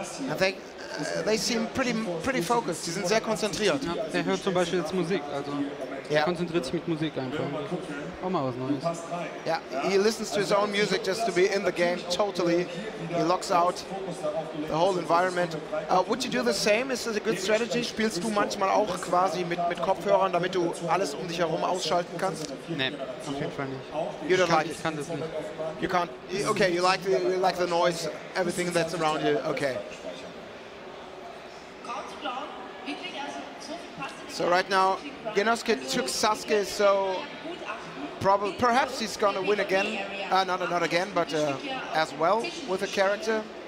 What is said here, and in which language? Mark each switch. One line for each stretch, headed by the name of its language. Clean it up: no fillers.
English: And they seem pretty focused.
German: Sie sind sehr konzentriert. Ja, der hört zum Beispiel jetzt Musik, also er konzentriert sich mit Musik einfach. Auch mal was Neues.
English: Yeah, he listens to his own music just to be in the game totally. He locks out the whole environment. Would you do the same? Is this a good strategy?
German: Spielst du manchmal auch quasi mit Kopfhörern, damit du alles um dich herum ausschalten kannst? Nee, auf jeden Fall nicht.
English: You don't like it?
German: Ich kann das nicht.
English: You can't. Okay, you like the noise, everything that's around you. Okay. So right now, Genosuke took Sasuke, so perhaps he's gonna win again. Not again, but as well with a character.